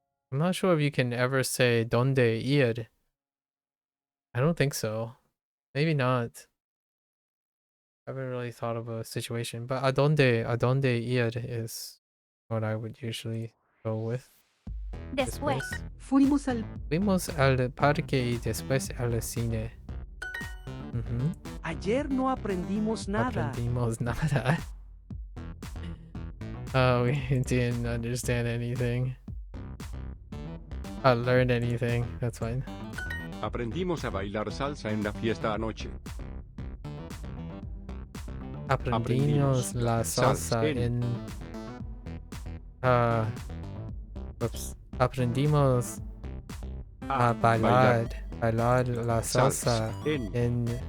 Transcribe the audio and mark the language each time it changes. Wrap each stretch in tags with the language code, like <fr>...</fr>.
<en>I'm not sure if you can ever say</en> <es>¿dónde ir?</es> <en>I don't think so. Maybe not. I haven't really thought of a situation, but adonde ir is what I would usually go with.</en> <es>Después. Fuimos al... Fuimos al parque y después al cine. Ayer no aprendimos nada. Aprendimos nada.</es> <en>Oh, we didn't understand anything. Learn anything. That's fine.</en> <es>Aprendimos a bailar salsa en la fiesta anoche. Aprendimos la salsa en... Oops. Aprendimos a bailar la salsa en...</es>